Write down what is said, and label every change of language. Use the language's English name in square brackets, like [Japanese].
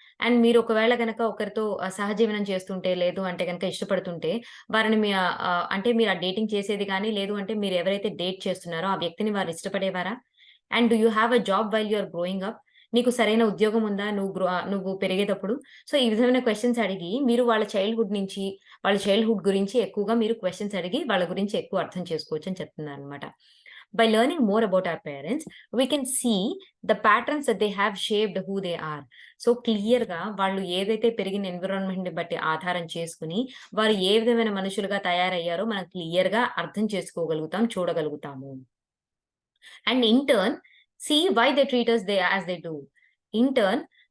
[Telugu] And మీరు ఒకవేళ గనక ఒకరితో సహజీవనం చేస్తుంటే, లేదు అంటే గనక ఇష్టపడుతుంటే, వారిని అంటే మీరు ఆ డేటింగ్ చేసేది గాని, లేదు అంటే మీరు ఎవరైతే డేట్ చేస్తున్నారో ఆ వ్యక్తిని వారు ఇష్టపడేవారా? [English] And do you have a job while you are growing up? [Telugu] నీకు సరైన ఉద్యోగం ఉందా? నువ్వు పెరిగేటప్పుడు? సో, ఈ విధమైన క్వెషన్స్ అడిగి, మీరు వాళ్ళ చైల్డ్‌హుడ్ గురించి ఎక్కువగా మీరు క్వెషన్స్ అడిగి, వాళ్ళ గురించి ఎక్కువ అర్థం చేసుకోవచ్చని చెప్తున్నారనమాట. [English] By learning more about our parents, we can see the patterns that they have shaped who they are. [Telugu] So, క్లియర్‌గా వాళ్ళు ఏదైతే పెరిగిన ఎన్విరాన్మెంట్‌ని బట్టి ఆధారం చేసుకొని, వారు ఏ విధమైన మనుషులుగా తయారయ్యారో మనం క్లియర్‌గా అర్థం చేసుకోగలుగుతాం, చూడగలుగుతాము. [English] And in turn, see why they treat us as they do. In turn